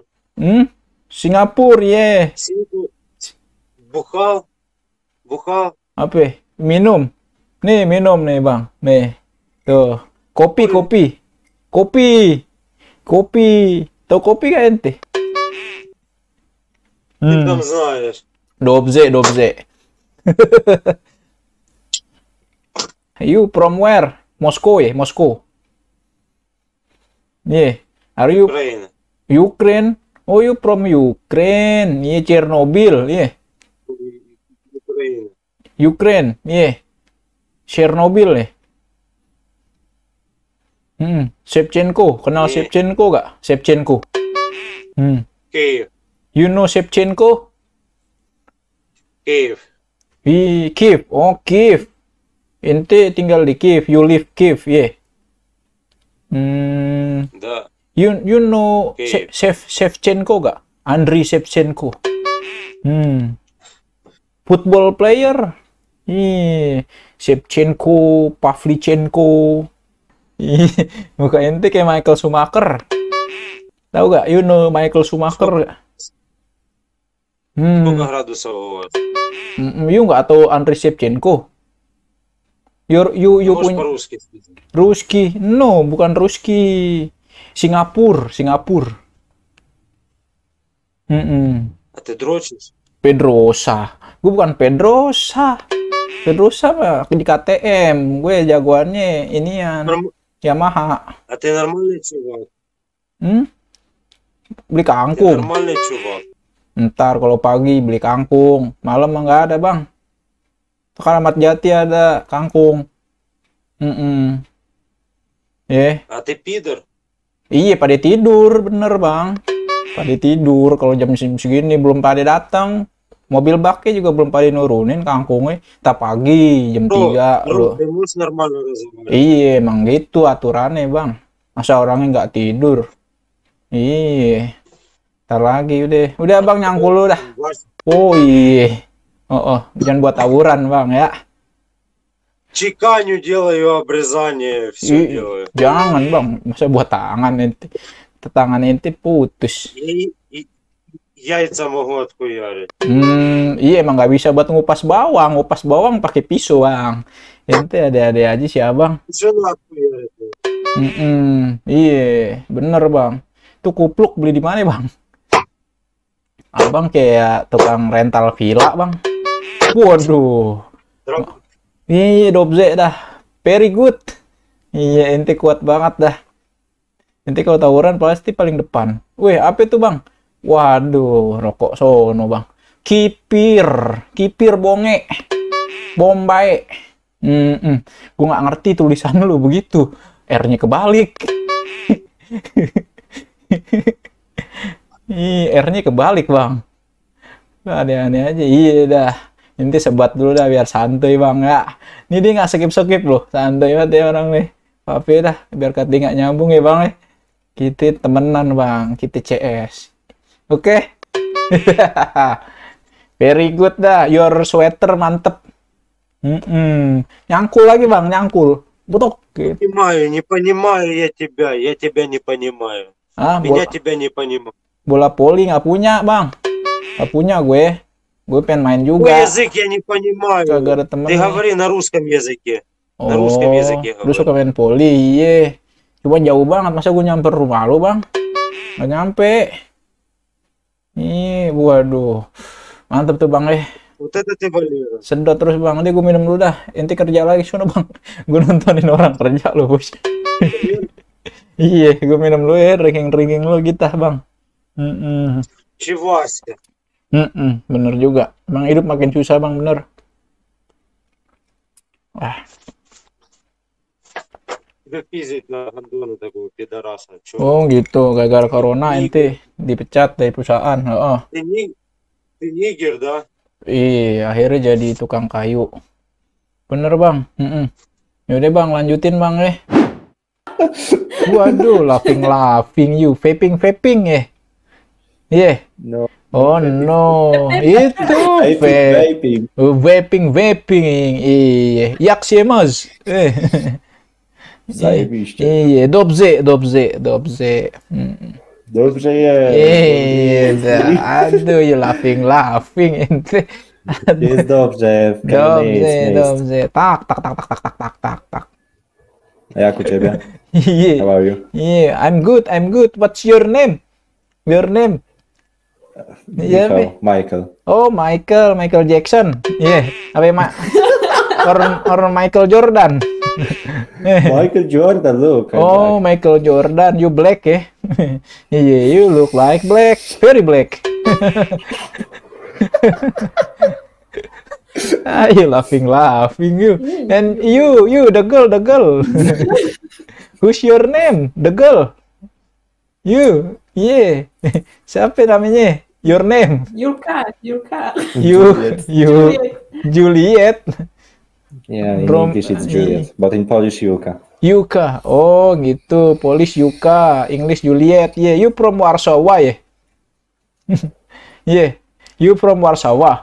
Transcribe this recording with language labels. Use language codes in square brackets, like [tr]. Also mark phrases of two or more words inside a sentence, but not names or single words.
[id] Singapura, iya. [ru] Cinco. Бухал. Бухал. [id] Apa? Minum. Nih, minum nih, Bang. Nih. Tuh. Kopi, kopi. Kopi. Kopi. Tahu kopi gak ente? [ru] Ты там знаешь. [pl] Dobze, dobze. [en] You from where? Moscow ya, Moscow. Yeah. Are you [ru] Украина. [en] Ukraine? Oh, you from Ukraine. Yeah, Chernobyl. Yeah. [ru] Украина. [en] Ukraine. Yeah. Chernobyl ya. [id] Shevchenko. Kenal [en] Yeah. [id] Shevchenko gak? Shevchenko. [ru] Киев. [en] You know Shevchenko? [ru] Киев. [en] Kiev. Oh, Kiev. [id] Ente tinggal di Kiev. [en] You live Kiev, yeah. [ru] Да. [en] You know Kiev. [id] Shevchenko gak? Andriy Shevchenko. Football player. Shevchenko, Pavlichenko. Muka ente kayak Michael Schumacher. Tahu gak? [en] You know Michael Schumacher gak? [ru] Сколько градусов у вас? [id] You nggak tahu Andriy Shevchenko? You [ru] Можешь [id] punya [ru] по-русски сказать? [en] Ruski? No, [id] bukan Ruski. Singapura, Singapura. [ru] А ты дрочишь? [id] Pedrosa. Gue bukan Pedrosa. Pedrosa mah di KTM. Gue jagoannya inian Yamaha. [ru] А ты нормальный чувак? [id] Beli [ru] Ты [id] kangkung. [ru] нормальный чувак? [id] Ntar kalau pagi beli kangkung, malam mah nggak ada, Bang. Keramat Jati ada kangkung. А ты пидор? Iya, pada tidur, bener, Bang. Pada tidur kalau jam segini belum pada datang. Mobil baknya juga belum pada nurunin kangkungnya. Tak pagi jam 3 Bro, lo. [ru] ты можешь нормально разговаривать? [id] Iya, emang gitu aturannya, Bang. Masa orangnya nggak tidur? Iya. Ntar lagi udah Bang, nyangkul lu dah. Oh iya. Jangan buat tawuran, Bang, ya. [ru] Чеканю делаю, обрезание, все делаю. [id] Jangan, Bang. Masa buat tangan ente. Tangan ente putus. [ru] И яйца могу отхуярить. [id] Iya, emang nggak bisa buat ngupas bawang. Ngupas bawang pakai pisau, Bang. Ente ada-ada aja sih, Abang. [ru] Жена отхуярит. [id] Iya, bener, Bang. Itu kupluk beli di mana, Bang? Abang kayak tukang rental villa, Bang. Waduh. Iya, Dobze dah. [en] Very good. [id] Iya, ente kuat banget dah. Ente kalau tawuran pasti paling depan. Wih, apa itu, Bang? Waduh, rokok sono, Bang. Kipir. Kipir bonge. Bombay. Gue nggak ngerti tulisan lu begitu. R-nya kebalik. R-nya kebalik, Bang. Aneh-aneh aja. Iya dah. Nanti sebat dulu dah biar santuy, Bang, ya. Ini dia nggak skip-skip loh. Santuy banget ya orang nih. Tapi dah biar kata nggak nyambung ya, Bang, ya. Kita temenan, Bang. Kita CS. Oke. [en] Very good dah. Your sweater [id] mantep. Nyangkul lagi, Bang. Nyangkul. Butok. [ru] Не понимаю я тебя не понимаю. Меня тебя не понимаю. [id] Bola poli nggak punya, Bang. Nggak punya gue. Gue pengen main [ru] Твой [id] juga. [ru] язык я не понимаю. [id] Kagak ada temen. [ru] Ты говори на русском языке. На русском языке [id] Lu suka [ru] говори. [id] main poli, iya. Cuma jauh banget, masa gue nyamper rumah lu, Bang? Nggak nyampe. Ih, waduh. Mantep tuh, Bang, [ru] Вот это ты, Валера. [id] Sedot terus, Bang. Nanti gue minum dulu dah. Ente kerja lagi sono, Bang. Gue nontonin orang kerja lu, bos. Iya, gue minum dulu ya. Ranking-ranking lu kita, Bang. [ru] Чеваська. [id] Bener juga. Bang, hidup makin susah, Bang, bener. [ru] Тебя пиздить на гондону такого пидораса. Чё? [id] Oh, gitu. Gara-gara corona ente dipecat dari perusahaan. [ru] Ты нигер, да? [id] Iya, akhirnya jadi tukang kayu. Bener bang. Yaudah bang, lanjutin bang Waduh, [en] laughing you, vaping Iya. No. Oh no, itu Vaping. [id] vaping. Iya, yaksiyemaz. [pl] Zajebiście. Iya, dobze. Dobrze jest. [id] Iya, aduh, [en] you laughing ente. [pl] Jest dobrze. Dobrze. Tak. A jak u ciebie? [id] Iya. [en] How are you? Yeah, I'm good. What's your name? Michael. Oh, Michael Jackson. Yeah, or Michael Jordan. Michael Jordan, look. Oh, Michael Jordan, you black Yeah, you look like black, very black. You laughing you. And you, the girl. Who's your name? The girl. You, yeah. [id] Siapa namanya? [en] Your name? Yurka. You, Juliet. Yeah, in English it's Juliet, but in Polish Yuka. [id] Yuka. Oh, gitu. [en] Polish Yuka, English Juliet. Yeah, you from Warsaw, yeah? Yeah, you from Warsaw.